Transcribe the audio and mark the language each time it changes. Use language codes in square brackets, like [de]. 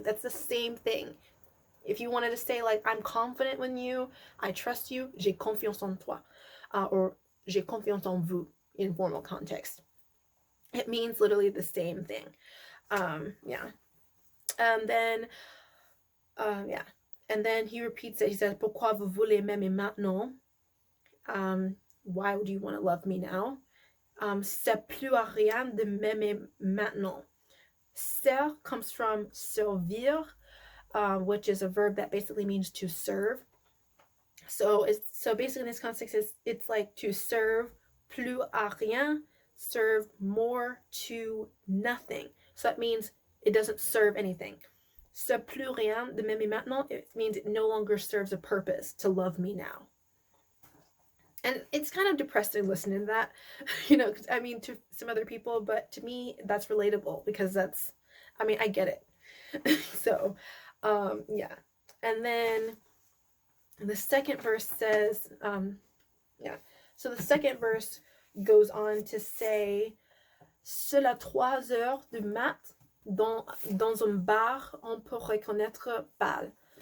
[en] That's the same thing. If you wanted to say like I'm confident in you, I trust you, [fr] j'ai confiance en toi, [en] or [fr] j'ai confiance en vous [en] in formal context. It means literally the same thing. Yeah. And then, yeah. And then he repeats it. He says, [fr] pourquoi vous voulez m'aimer maintenant? [en] Why would you want to love me now? [fr] C'est plus à rien de m'aimer maintenant. [en] Ser comes from servir, which is a verb that basically means to serve. So basically in this context, it's like to serve, [fr] plus à rien, [en] serve more to nothing. So that means it doesn't serve anything. [fr] C'est plus rien de m'aimer maintenant, [en] it means it no longer serves a purpose to love me now. And it's kind of depressing listening to that, you know, I mean, to some other people, but to me, that's relatable because I get it. So, yeah. And then the second verse says, so the second verse goes on to say, [fr] seul à 3 heures du mat, dans un bar, on peut reconnaître Pal.